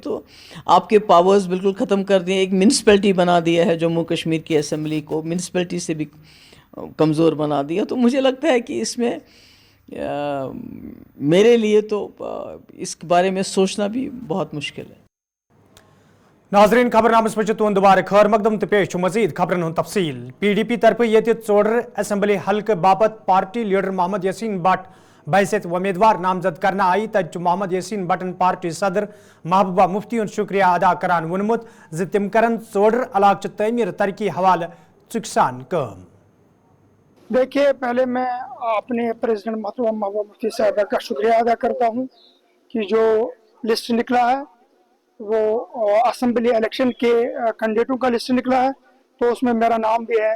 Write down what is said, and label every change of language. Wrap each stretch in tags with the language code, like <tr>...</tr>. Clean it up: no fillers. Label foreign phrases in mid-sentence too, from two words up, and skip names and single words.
<ur>تو آپ کے پاورز بالکل ختم کر دیے. ایک میونسپلٹی بنا دیا ہے جموں کشمیر کی اسمبلی کو, میونسپلٹی سے بھی کمزور بنا دیا. تو مجھے لگتا ہے کہ اس میں میرے لیے تو اس کے بارے میں سوچنا بھی بہت مشکل ہے.</ur> <ks>ناظرین, خبر نامس پہ تہد دوبارہ خیر مقدم تو پیش مزید خبرن ہند تفصیل. پی ڈی پی طرف یہ ژور اسمبلی حلقہ باپت پارٹی لیڈر محمد یاسین بٹ بحثیت امیدوار نامزد کرنا آئی. تت محمد یاسین بٹن پارٹی صدر محبوبہ مفتی ہند شکریہ ادا کران وونمت تم کرن ژور علاقہ تعمیر ترقی حوالہ چکسان کام.</ks> <ur>دیکھیے, پہلے میں اپنے پریزیڈنٹ محترمہ محبوبہ مفتی صاحبہ کا شکریہ ادا کرتا ہوں کہ جو لسٹ نکلا ہے وہ</ur> <en>assembly election</en> <ur>کے کینڈیڈیٹوں کا لسٹ نکلا ہے, تو اس میں میرا نام بھی ہے.</ur>